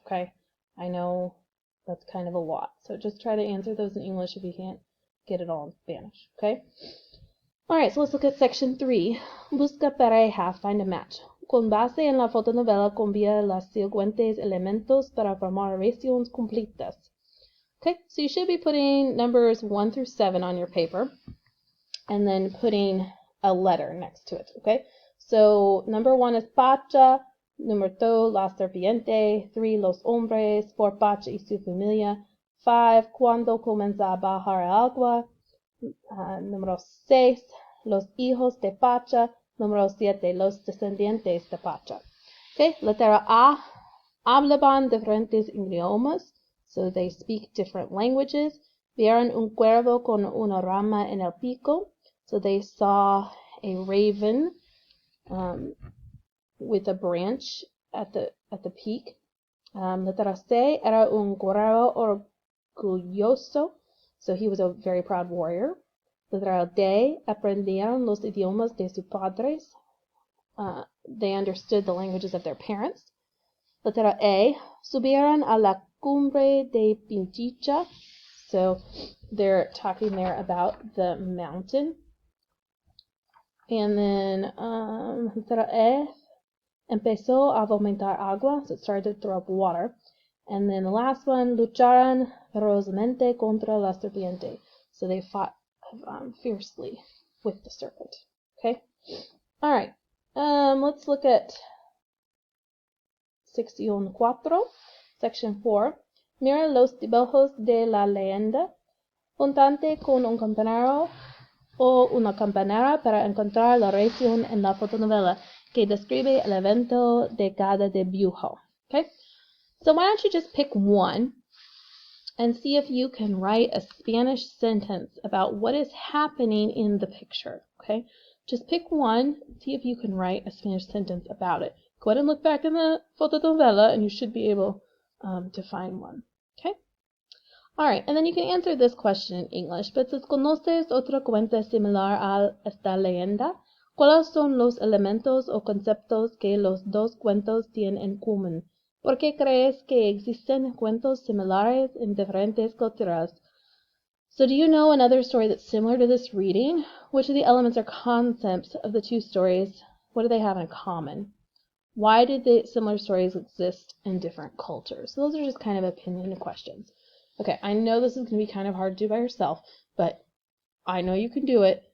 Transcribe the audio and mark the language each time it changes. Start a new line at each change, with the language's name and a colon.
English: Okay, I know that's kind of a lot, so just try to answer those in English if you can't get it all in Spanish. Okay. Alright, so let's look at section 3.
Spanish: Busca pareja,
English: find a match.
Spanish: Con base en la fotonovela, cambia los siguientes elementos para formar oraciones completas.
English: Okay, so you should be putting numbers 1 through 7 on your paper, and then putting a letter next to it. Okay, so number 1 is
Spanish: Pacha, number 2, la serpiente, 3, los hombres, 4, Pacha y su familia, 5, cuando comienza a bajar el agua, número 6, los hijos de Pacha, número 7, los descendientes de Pacha.
English: Okay,
Spanish: letra A, hablaban diferentes idiomas,
English: so they speak different languages.
Spanish: Vieron un cuervo con una rama en el pico,
English: so they saw a raven with a branch at the peak.
Spanish: Letra C, era un guerrero orgulloso,
English: so he was a very proud warrior.
Spanish: Letra D, aprendieron los idiomas de sus padres.
English: They understood the languages of their parents.
Spanish: Letra E, subieron a la cumbre de Pinchicha.
English: So they're talking there about the mountain. And then
Spanish: letra E, empezó a vomitar agua,
English: so it started to throw up water. And then the last one,
Spanish: lucharon ferozmente contra la serpiente.
English: So they fought fiercely with the serpent. Okay? Alright. Let's look at Sección 4, Section 4.
Spanish: Mira los dibujos de la leyenda. Ponte con un compañero o una compañera para encontrar la reacción en la fotonovela que describe el evento de cada dibujo.
English: Okay? So why don't you just pick one and see if you can write a Spanish sentence about what is happening in the picture. Okay? Just pick one, see if you can write a Spanish sentence about it. Go ahead and look back in the fotonovela and you should be able to find one. Okay? Alright, and then you can answer this question in English, but says,
Spanish: ¿conoces otra cuenta similar a esta leyenda? ¿Cuáles son los elementos o conceptos que los dos cuentos tienen en común? ¿Por qué crees que existen cuentos similares en diferentes culturas?
English: So do you know another story that's similar to this reading? Which of the elements or concepts of the two stories, what do they have in common? Why did the similar stories exist in different cultures? So those are just kind of opinion questions. Okay, I know this is going to be kind of hard to do by yourself, but I know you can do it.